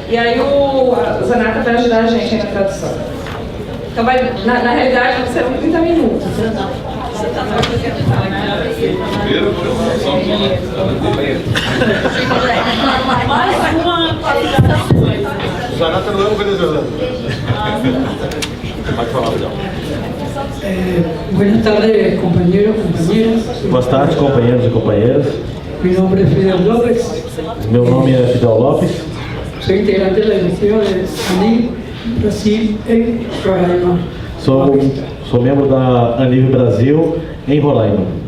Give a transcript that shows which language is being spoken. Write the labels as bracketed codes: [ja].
[pt] E aí o Zanata vai ajudar a gente aí na tradução. Então vai, na realidade, serão 30 minutos. Zanata não é um venezuelano. Pode falar, Fidel. [es] Buenas tardes, compañeros, compañeras. [pt] Boa tarde, companheiros e companheiras. [es] Mi nombre es Fidel López. [pt] Meu nome é Fidel Lopes. [es] Soy integrante de la división de ANIV Brasil en Roraima. [pt] Sou membro da ANIV Brasil em Roraima.